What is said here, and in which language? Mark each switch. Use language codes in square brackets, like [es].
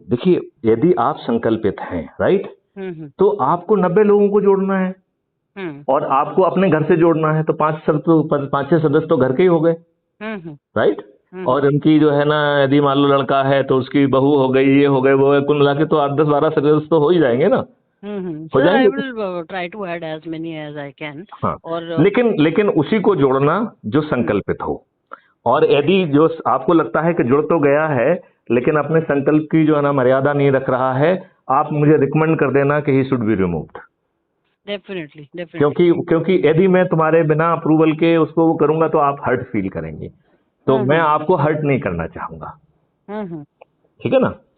[hi] देखिए, यदि आप संकल्पित हैं, राइट, तो आपको 90 लोगों को जोड़ना है और आपको अपने घर से जोड़ना है, तो 5-6 सदस्य तो घर के ही हो गए, राइट, और उनकी जो है ना, यदि मान लो लड़का है तो उसकी बहू हो गई, ये हो गए, वो है, कुल मिला के तो 8-10-12 सदस्य तो हो ही जाएंगे ना। हो जाएंगे। [en] I will try to add as many as I can। [hi] हाँ, और लेकिन उसी को जोड़ना जो संकल्पित हो, और यदि जो आपको लगता है कि जुड़ तो गया है लेकिन अपने संकल्प की जो है ना मर्यादा नहीं रख रहा है, आप मुझे रिकमेंड कर देना कि [en] He should be removed. [hi] Definitely. क्योंकि यदि मैं तुम्हारे बिना अप्रूवल के उसको वो करूंगा तो आप हर्ट फील करेंगे, तो मैं आपको हर्ट नहीं करना चाहूंगा। ठीक है ना।